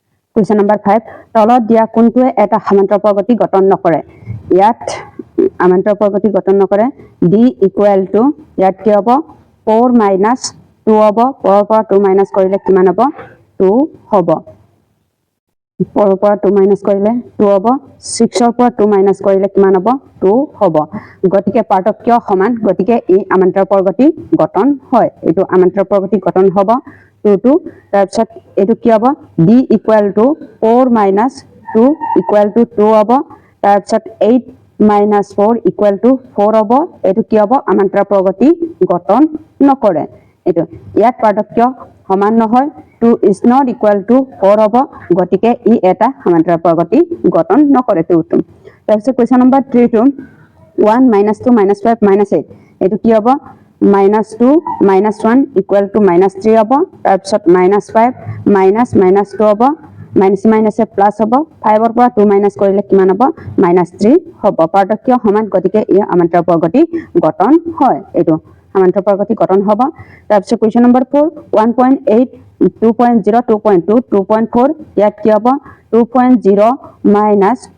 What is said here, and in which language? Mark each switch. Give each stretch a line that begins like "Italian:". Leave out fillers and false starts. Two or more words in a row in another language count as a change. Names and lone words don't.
English: Question number 5
Assamese: তলত দিয়া কোনটোৱে এটা সমান্তৰাল প্ৰগতি গঠন নকৰে ইয়াত সমান্তৰাল প্ৰগতি গঠন নকৰে
English: d equal to
Assamese: ইয়াত কি হ'ব
English: 4 minus 2
Assamese: হ'ব 4 পৰা 2 minus কৰিলে কিমান হ'ব 2 হ'ব 4 পৰা 2 minus কৰিলে 2 হ'ব 6 ৰ পৰা 2 minus কৰিলে কিমান হ'ব 2 হ'ব গতিকে পাৰ্থক্য সমান গতিকে ই সমান্তৰাল প্ৰগতি গঠন হয় এটো সমান্তৰাল প্ৰগতি গঠন হ'ব 2 তাৰপিছত এটো কি হ'ব
English: d equal to 4 minus 2 equal to 2
Assamese: হ'ব তাৰপিছত
English: 8 minus 4 equal to 4
Assamese: হ'ব এটো কি হ'ব সমান্তৰাল প্ৰগতি গঠন নকৰে এটো ইয়াত পাৰ্থক্য সমান নহয়
English: 2 is not equal to 4
Assamese: হ'ব গতিকে ই এটা সমান্তৰাল প্ৰগতি গঠন নকৰে 2 তাৰপিছত
English: question number 3 to 1 minus 2 minus 5 minus 8
Assamese: এটো কি হ'ব
English: minus 2 minus 1 equal to minus 3
Assamese: হ'ব তাৰপিছত
English: minus 5 minus minus 2
Assamese: হ'ব
English: minus minus
Assamese: এ plus হ'ব 5 ৰ পৰা 2 minus কৰিলে কিমান হ'ব
English: minus 3
Assamese: হ'ব পাৰ্থক্য সমান গতিকে ই সমান্তৰাল প্ৰগতি গঠন হয় এটো সমান্তৰাল প্ৰগতি গঠন হ'ব তাৰপিছত
English: question number 4 1.8 2.0 2.2 2.4
Assamese: ইয়াত কি হ'ব 2.0 minus